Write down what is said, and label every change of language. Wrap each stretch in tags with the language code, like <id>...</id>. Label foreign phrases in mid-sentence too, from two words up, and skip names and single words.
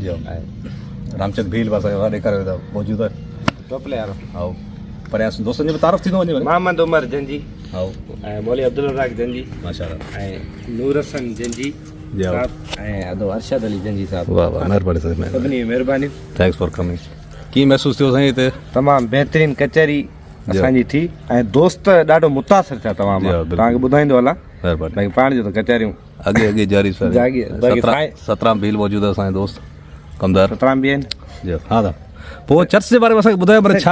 <sd>जी रामचंद भील बि असांखे ॾेखारियो था मौजूदु आहे</sd> <en>top player.</en> <sd>हा परियां दोस्तनि जो बि तारीफ़ थींदो वञे। मोहम्मद उमर जंजी हा ऐं मौली अब्दुल रज़ाक जंजी माशाअल्लाह ऐं नूर हसन जंजी ऐं अदो अरशद अली जंजी साहब। वाह वाह महिरबानी साईं, सभिनी महिरबानी,</sd> <en>thanks for coming.</en> <sd>कीअं महसूसु थियो साईं हिते? तमामु बहितरीनु कचहरी असांजी थी ऐं दोस्त ॾाढो मुतासिर थिया तमामु। तव्हांखे ॿुधाईंदो हलां महिरबानी पाण जो त कचहरियूं अॻे जारी 17 भील मौजूदु आहे असांजे दोस्त कमदार 17 बि आहिनि जी। हा दा पोइ चर्च जे बारे में असांखे ॿुधायो पर छा</sd>